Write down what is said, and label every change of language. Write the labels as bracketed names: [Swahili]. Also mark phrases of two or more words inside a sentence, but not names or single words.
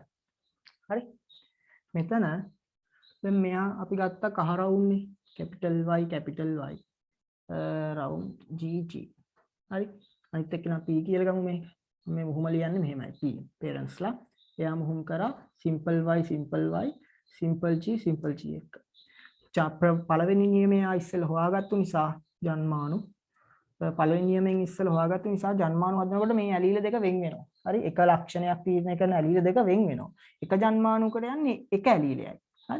[Sinhala] හරි. මෙතන දැන් මෙයා අපි ගත්ත කහ රවුම්නේ [English] capital Y [Sinhala] රවුම් GG. හරි. අනිත් එක්කෙනා p කියලා ගමු මේක. මේ මුහුම ලියන්නේ මෙහෙමයි p parents ලා. එයා මුහුම් කරා [English] simple y simple g [Sinhala] එක. පළවෙනි නියමය ඉස්සෙල්ලා හොයාගත්තු නිසා ජන්මානු පළවෙනි නියමයෙන් ඉස්සෙල්ලා හොයාගත්තු නිසා ජන්මානු හදනකොට මේ ඇලීල දෙක වෙන් වෙනවා. හරි එක ලක්ෂණයක් තීරණය කරන ඇලීල දෙක වෙන් වෙනවා. එක ජන්මානුකට යන්නේ එක ඇලීලයයි. හරි.